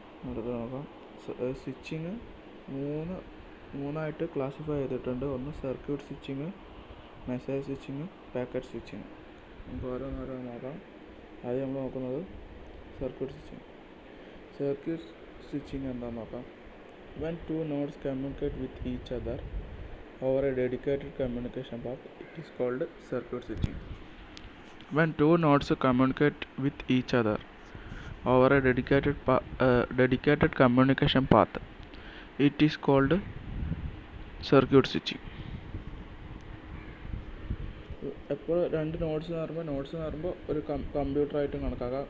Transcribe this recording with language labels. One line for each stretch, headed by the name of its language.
Malayalam: അടുത്ത് നോക്കാം. സ്വിച്ചിങ് മൂന്നായിട്ട് ക്ലാസിഫൈ ചെയ്തിട്ടുണ്ട്. ഒന്ന് circuit switching, message switching, packet switching. നമുക്ക് ഓരോന്നോരോന്ന് നോക്കാം. ആദ്യം നമ്മൾ നോക്കുന്നത് സർക്യൂട്ട് സ്വിച്ചിങ്. സർക്യൂട്ട് സ്വിച്ചിങ് എന്താണെന്ന് നോക്കാം.
English: When two nodes communicate with each other over a dedicated communication path, it is called circuit switching. When two nodes communicate with each other over a dedicated communication path, it is called circuit switching.
Malayalam: എപ്പോൾ രണ്ട് notes എന്ന് പറയുമ്പോൾ ഒരു കമ്പ്യൂട്ടറായിട്ട് കണക്കാക്കാം.